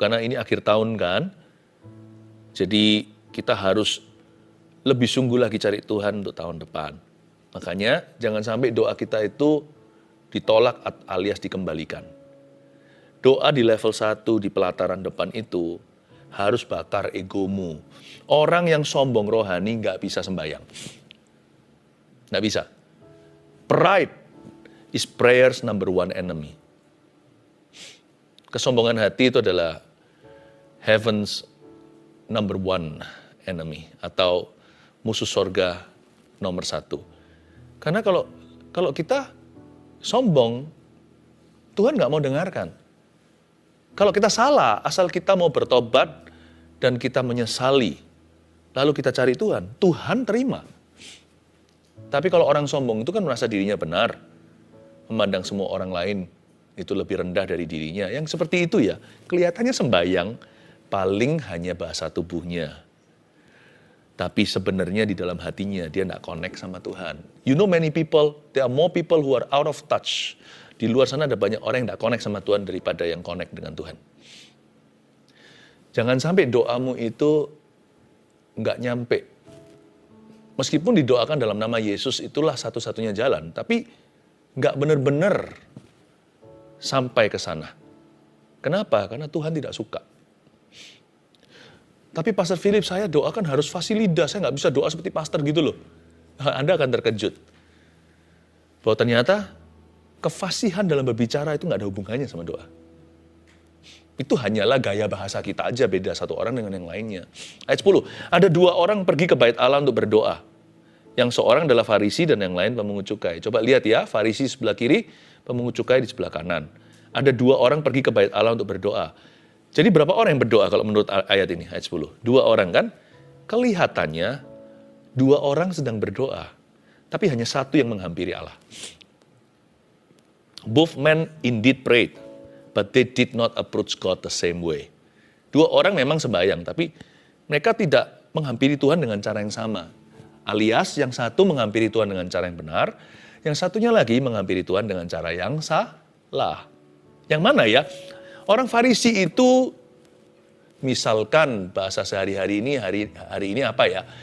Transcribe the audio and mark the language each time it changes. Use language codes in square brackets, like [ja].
[id] Karena ini akhir tahun kan. Jadi kita harus lebih sungguh lagi cari Tuhan untuk tahun depan. Makanya jangan sampai doa kita itu ditolak alias dikembalikan. Doa di level 1 di pelataran depan itu harus bakar egomu. Orang yang sombong rohani nggak bisa sembahyang. Nggak bisa. [en] Pride is prayer's number 1 enemy. [id] Kesombongan hati itu adalah [en] heaven's number 1 enemy. [id] Atau musuh sorga nomor 1. Karena kalau kita sombong, Tuhan nggak mau dengarkan. Kalau kita salah, asal kita mau bertobat dan kita menyesali, lalu kita cari Tuhan, Tuhan terima. Tapi kalau orang sombong itu kan merasa dirinya benar, memandang semua orang lain itu lebih rendah dari dirinya. Yang seperti itu ya, kelihatannya sembahyang, paling hanya bahasa tubuhnya. Tapi sebenarnya di dalam hatinya dia tidak connect sama Tuhan. [en] You know many people, there are more people who are out of touch. [id] Di luar sana ada banyak orang yang tidak connect sama Tuhan daripada yang connect dengan Tuhan. Jangan sampai doamu itu nggak nyampe. Meskipun didoakan dalam nama Yesus itulah satu-satunya jalan, tapi nggak benar-benar sampai ke sana. Kenapa? Karena Tuhan tidak suka. Tapi Pastor Philip, saya doakan harus fasilitas, saya nggak bisa doa seperti pastor gitu loh. Anda akan terkejut. Bahwa ternyata kefasihan dalam berbicara itu nggak ada hubungannya sama doa. Itu hanyalah gaya bahasa kita aja, beda satu orang dengan yang lainnya. Ayat 10, ada 2 orang pergi ke bait Allah untuk berdoa. Yang seorang adalah Farisi dan yang lain pemungut cukai. Coba lihat ya, Farisi sebelah kiri, pemungut cukai di sebelah kanan. Ada 2 orang pergi ke bait Allah untuk berdoa. Jadi berapa orang yang berdoa kalau menurut ayat ini, ayat 10? 2 orang kan? Kelihatannya 2 orang sedang berdoa, tapi hanya 1 yang menghampiri Allah. [en] Both men indeed prayed, but they did not approach God the same way. [id] 2 orang memang sembahyang, tapi mereka tidak menghampiri Tuhan dengan cara yang sama. Alias yang satu menghampiri Tuhan dengan cara yang benar, yang satunya lagi menghampiri Tuhan dengan cara yang salah. Yang mana ya? Orang Farisi itu, misalkan bahasa sehari-hari ini, hari ini apa ya?